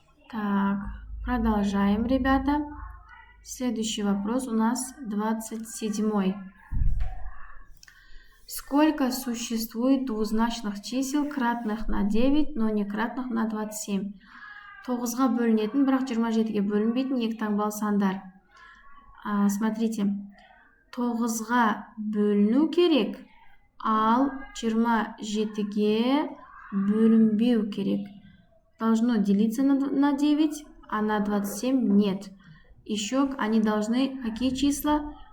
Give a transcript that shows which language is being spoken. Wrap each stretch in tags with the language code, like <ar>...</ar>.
<ru>Так, продолжаем, ребята. Следующий вопрос у нас 27. Сколько существует двузначных чисел, кратных на 9, но не кратных на 27?</ru> <kk>9-ға бөлінетін, бірақ 27-ге бөлінбейтін екі таңбалы сандар. Смотрите, 9-ға бөліну керек, ал 27-ге бөлінбеу керек.</kk> <ru>Должно делиться на 9, а на 27 нет. Еще они должны, какие числа?</ru>